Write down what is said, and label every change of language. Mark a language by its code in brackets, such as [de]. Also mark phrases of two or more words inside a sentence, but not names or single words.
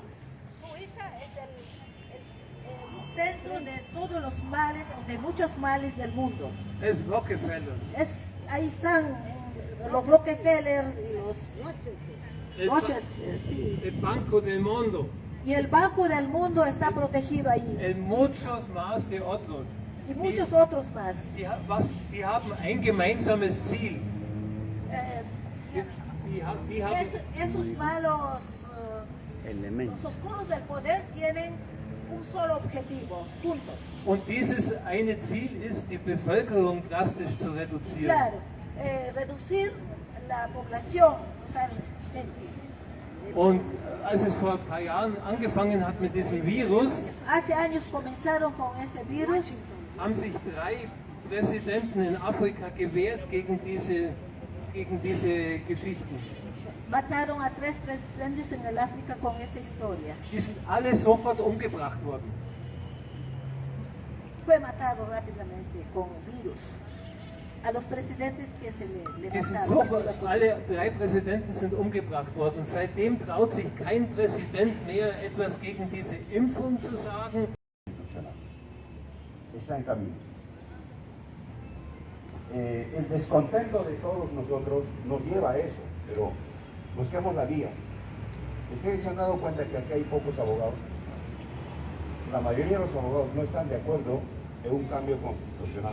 [es] Suiza es el centro de todos los males o de muchos males del mundo. Es Rockefeller. Ahí están los Rockefeller y los Rochester. Sí. El Banco del Mundo. Y el Banco del Mundo está protegido ahí. En muchos más de otros. Y muchos otros más. [de] Die haben ein gemeinsames Ziel. [es] Esos malos elementos, los oscuros del poder tienen un solo objetivo, juntos. [de] Und dieses eine Ziel ist, die Bevölkerung drastisch zu reduzieren. [es] Claro, reducir la población totalmente. [de] Und als es vor ein paar Jahren angefangen hat mit diesem Virus, [es] hace años comenzaron con ese virus, [de] haben sich 3 Präsidenten in Afrika gewehrt gegen diese Geschichten. [es] Mataron a 3 presidentes en el África con esa historia. [de] Die sind alle sofort umgebracht worden. [es] Fue matado rápidamente con virus. A los presidentes que se le mataron. [de] Alle 3 Präsidenten sind umgebracht worden. Seitdem traut sich kein Präsident mehr, etwas gegen diese Impfung zu sagen. [es] Está en camino. El descontento de todos nosotros nos lleva a eso, pero busquemos la vía. ¿Ustedes se han dado cuenta que aquí hay pocos abogados? La mayoría de los abogados no están de acuerdo en un cambio constitucional.